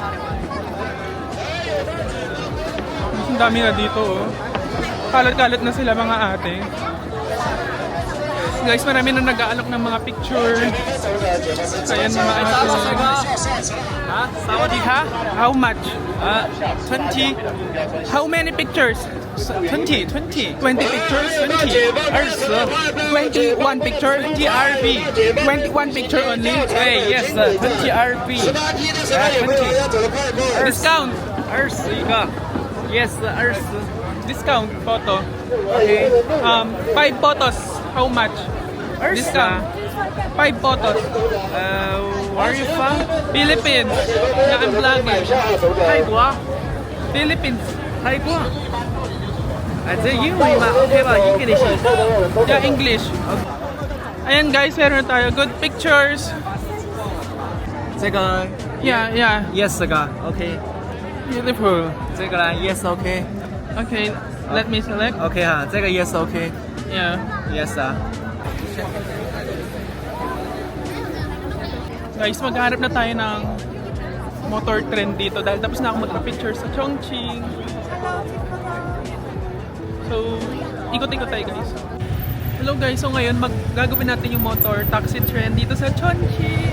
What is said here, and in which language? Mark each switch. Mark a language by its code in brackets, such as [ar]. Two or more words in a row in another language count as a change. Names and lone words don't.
[tl] Ang dami na dito oh. Kalat-kalat na sila mga ate. Guys, marami na nag-aalok ng mga picture. Ayan mga ate. [th] สวัสดีค่ะ? [en] How much? 20. How many pictures? 20. 20 pictures? 20. 21 picture? 20 RB. 21 picture only? Hey, yes, 20 RB. 20. Discount? 20个. Yes, 20. Discount photo. Okay. 5 photos. How much? Discount. 5 photos. Where are you from? Philippines. Yeah, I'm vlogging. [zh] 泰国。 [en] Philippines. [zh] 泰国。这英文吗 ？OK 吧 ？English。 [en] Yeah, English. [tl] Ayan guys, meron na tayo. [en] Good pictures. [zh] 这个 [en] Yeah, yeah. [zh] Yes 这个 OK。 [en] Beautiful. [zh] 这个呢 Yes OK。 [en] Okay, let me select. [zh] OK 哈，这个 Yes OK。 [en] Yeah. [zh] Yes 啊。 [tl] Guys, maghanap na tayo ng [en] motor trend [tl] dito dahil tapos na ako magpa-picture sa Chongqing. So, ikot-ikot tayo guys. Hello guys, so ngayon gagawin natin yung [en] motor taxi trend [tl] dito sa Chongqing.